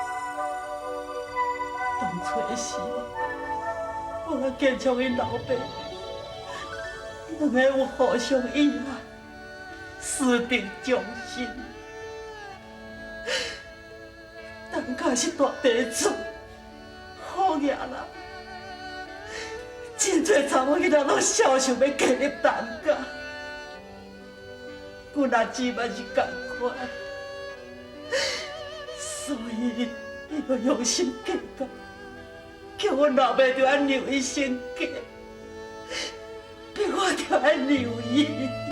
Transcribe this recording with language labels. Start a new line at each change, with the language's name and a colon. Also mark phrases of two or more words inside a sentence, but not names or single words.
Min Nan Chinese: 当初的时，我甲建昌因老爸，两个有互相依赖，私定终身。当家是大地主，好野人，真侪查某囡仔拢笑想要加入当家。阮阿姊嘛是同款，所以伊就用心计较，叫阮老爸着按留伊身家，逼我着按留伊。